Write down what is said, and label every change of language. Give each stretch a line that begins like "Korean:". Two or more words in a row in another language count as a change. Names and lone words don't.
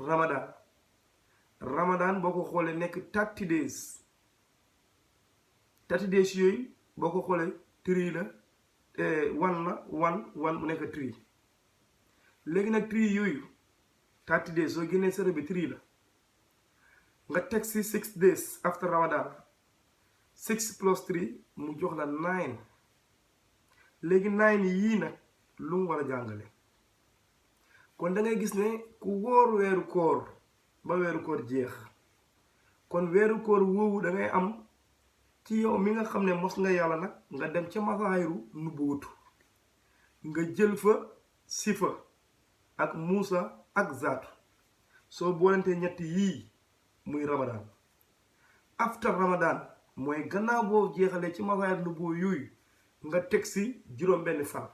Wolof: ramadan boo ko xoolee nekk
English: 30 days 30 days
Wolof: yooyu boo ko xoolee 3 la one mu nekk 3 léegi nag 3 yooyu 30 days soo génnee sere bi 3 la nga teg si 6
English: days after Ramadan
Wolof: 6 plus 3 mu jox la 9 léegi 9 yii nag lu mu war a jàngale kon da ngay gis ne ku wóor weeru koor ba weeru koor jeex kon weeru koor woowu da ngay am ci yow mi nga xam ne mos nga yàlla nag nga dem ca
Arabic: مشاهير النبوة
Wolof: nga jël fa sifa ak Muusa ak zaatu soo boolante ñetti yii muy Ramadan
English: after Ramadan
Wolof: mooy gannaaw boo jeexalee ci
Arabic: مشاهير النبوة
Wolof: yooyu nga teg si juróom-benn